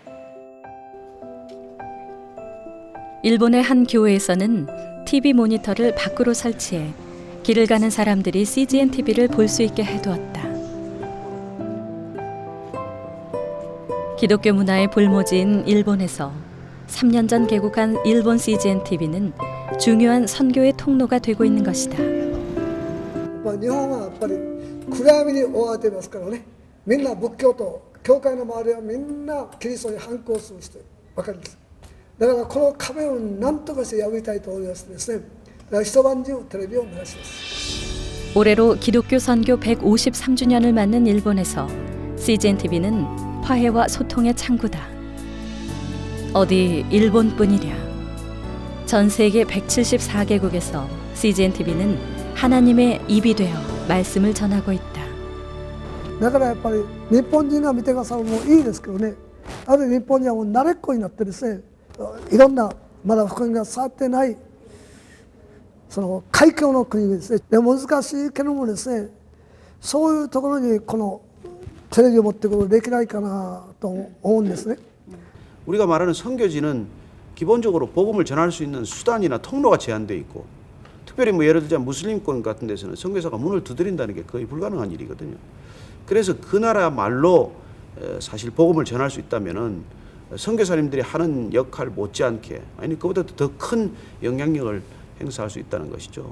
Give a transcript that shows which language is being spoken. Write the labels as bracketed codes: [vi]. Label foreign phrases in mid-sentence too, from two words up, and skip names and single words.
[ko] 일본의 한 교회에서는 TV 모니터를 밖으로 설치해 길을 가는 사람들이 CGN TV를 볼 수 있게 해두었다. 기독교 문화의 볼모지인 일본에서 3년 전 개국한 일본 CGN TV는 중요한 선교의 통로가 되고 있는 것이다. [ja] 日本はやっぱり暗闇に覆われていますからね。みんな仏教と教会の周りはみんなキリストに反抗する人ばかりです。だからこの壁を何とかして破りたいと思いましてですね。だから一晩中テレビを流します。 [ko] 올해로 기독교 선교 153주년을 맞는 일본에서 CGN TV는 화해와 소통의 창구다. 어디 일본뿐이랴. 전 세계 174개국에서 CGN TV는 하나님의 입이 되어 말씀을 전하고 있다. [ja] だからやっぱり日本人が見てくださるのもいいですけどね。ある日本人はもう慣れっこになってですね。いろんなまだ福音が伝わってないその海峡の国ですね。で難しいけどもですね。そういうところにこのテレビを持ってくるできないかなと思うんですね。 [ko] 우리가 말하는 선교지는 기본적으로 복음을 전할 수 있는 수단이나 통로가 제한되어 있고 특별히 뭐 예를 들자 무슬림권 같은 데서는 선교사가 문을 두드린다는 게 거의 불가능한 일이거든요. 그래서 그 나라 말로 사실 복음을 전할 수 있다면은 선교사님들이 하는 역할 못지않게 아니 그보다 더 큰 영향력을 행사할 수 있다는 것이죠.